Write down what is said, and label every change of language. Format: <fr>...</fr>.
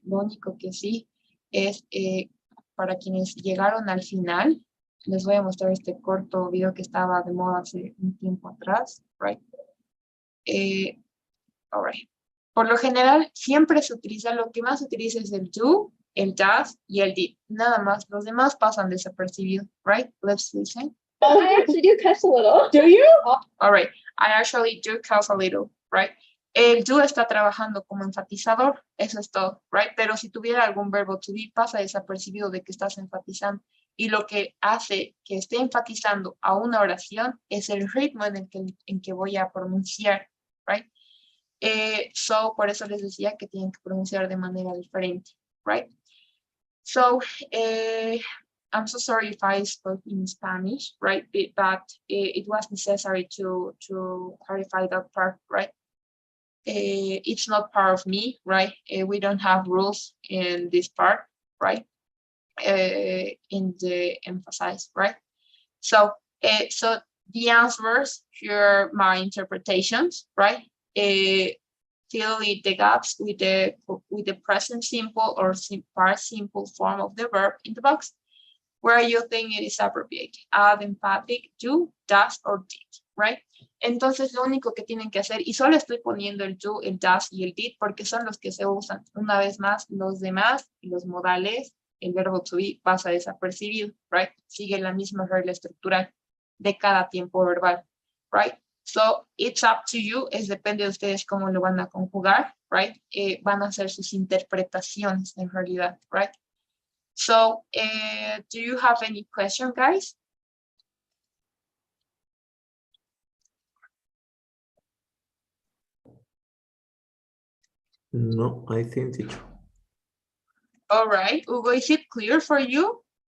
<es>Lo único que sí es, para quienes llegaron al final, les voy a mostrar este corto video que estaba de moda hace un tiempo atrás, right?</es> <en>All right.</en> <es>Por lo general, siempre se utiliza, lo que más se utiliza es el do, el does y el did. Nada más, los demás pasan desapercibidos, right?</es> <en>Let's listen. I actually do cuss a little. Do you? All right. I actually do cuss a little, right?</en> <es>El do está trabajando como enfatizador, eso es todo, right? Pero si tuviera algún verbo to be, pasa desapercibido de que estás enfatizando. Y lo que hace que esté enfatizando a una oración es el ritmo en que voy a pronunciar, right? So, por eso les decía que tienen que pronunciar de manera diferente, right?</es> <en>So, I'm so sorry if I spoke in Spanish, right? But it was necessary to clarify that part, right? It's not part of me, right? We don't have rules in this part, right? In the emphasize, right? So, so the answers here, my interpretations, right? Fill in the gaps with the present simple or past simple form of the verb in the box where you think it is appropriate. Add emphatic, do, does, or did, right?</en> <es>Entonces lo único que tienen que hacer, y solo estoy poniendo el do, el does y el did porque son los que se usan. Una vez más, los demás, los modales, el verbo to be pasa desapercibido, right? Sigue la misma regla estructural de cada tiempo verbal, right?</es> <en>So, it's up to you,</en> <es>es depende de ustedes cómo lo van a conjugar, right? Van a hacer sus interpretaciones en realidad, right?</es> <en>So, do you have any question, guys? No, I think teacher. All right, Hugo, is it clear for you?</en>